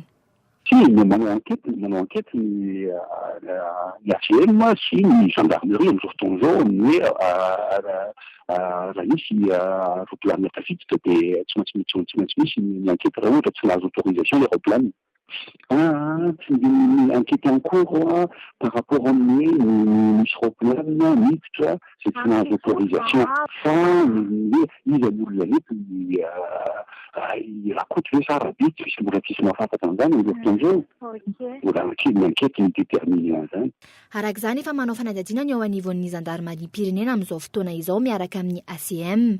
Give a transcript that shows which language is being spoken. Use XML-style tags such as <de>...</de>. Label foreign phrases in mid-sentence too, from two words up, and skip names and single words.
<mg>Si, manao enquête ny ACM sy ny gendarmerie amin'izao fotoana izao raha misy roplanina tafiditra dia tsy maintsy misy ny enquête raha ohatra tsy nahazo autorisation le roplanina.</mg> <fr>Enquête en cours par rapport</fr> <mg>amin'ny misy roplanina miditra sy tsy nahazo autorisation fa izy olona eto rakoto hoe sara be tsy misy mbola tsisy mahafantatra an'izany amin'izao fotoana izao. Mbola ny enquête ny détermine an'izany. Araka izany efa manao fanadihadiana ny ao anivon'ny zandarmaria pirenena amin'izao fotoana izao miaraka amin'ny ACM.</mg>